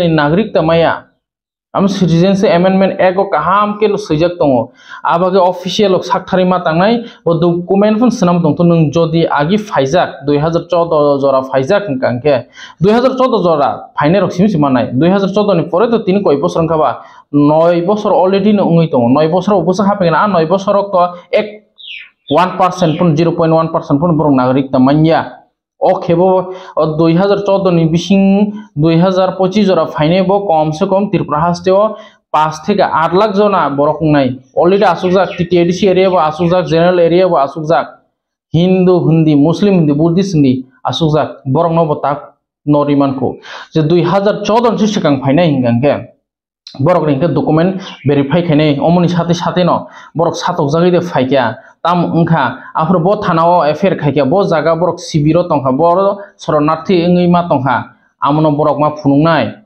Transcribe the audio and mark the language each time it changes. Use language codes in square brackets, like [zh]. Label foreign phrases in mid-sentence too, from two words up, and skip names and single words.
[trp] ni nagorik ta maya am Citizenship Amendment Act ko kaham ke lo sejak tongo abage official lok sakthari ma tangnai bo document fun sanam tong to nung jodi agi faijak 2014 jora faijak kangke 2014 jora faine rok simsi manai 2014 ni pore to tini koi bosor khaba 9 bosor already no ungoi tongo 9 bosor obosa hapen a 9 bosor to ek 1% pun 0.1% pun borong nagorik ta manya o khebo 2014 ni bising 2025 jora faine bo kom se kom Tripura hasteo [bn] 5 থেকে 8 লাখ জনা [trp] borok nai already asukjak TTDC area bo asukjak [en] general area [trp] bo asukjak Hindu Hindi Muslim Hindi Buddhist Hindi asukjak borok no botak norimanko je 2014 ni sikang faine hingangke borok ringke [en] document verify [trp] khainai omoni sate no borok satok jagi de faikya tam ungkha afro bo thanao affair khaikya bo jaga borok sibiro tongkha bo soronarthi ngui ma tongkha amono borok ma phunungnai